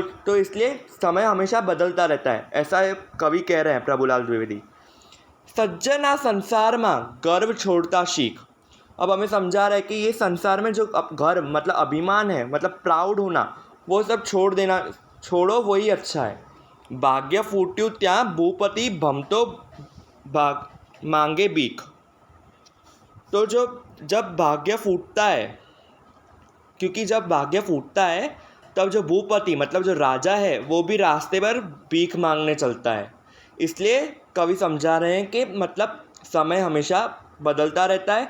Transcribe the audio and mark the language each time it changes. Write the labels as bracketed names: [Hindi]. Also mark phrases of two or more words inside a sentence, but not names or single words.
[Hindi] तो इसलिए समय हमेशा बदलता रहता है, ऐसा कवि कह रहे हैं प्रभुलाल द्विवेदी। [Gujarati] સજ્જના સંસાર માં ગર્વ છોડતા શીખ। [Hindi] अब हमें समझा रहा है कि ये संसार में जो गर्व मतलब अभिमान है, मतलब प्राउड होना, वो सब छोड़ो, वही अच्छा है। [Gujarati] ભાગ્ય ફૂટ્યું ત્યાં ભૂપતિ ભમતો ભાગ માંગે ભીખ। [Hindi] तो जब भाग्य फूटता है, क्योंकि जब भाग्य फूटता है तब जो भूपति मतलब जो राजा है वो भी रास्ते पर भीख मांगने चलता है। इसलिए कवि समझा रहे हैं कि मतलब समय हमेशा बदलता रहता है।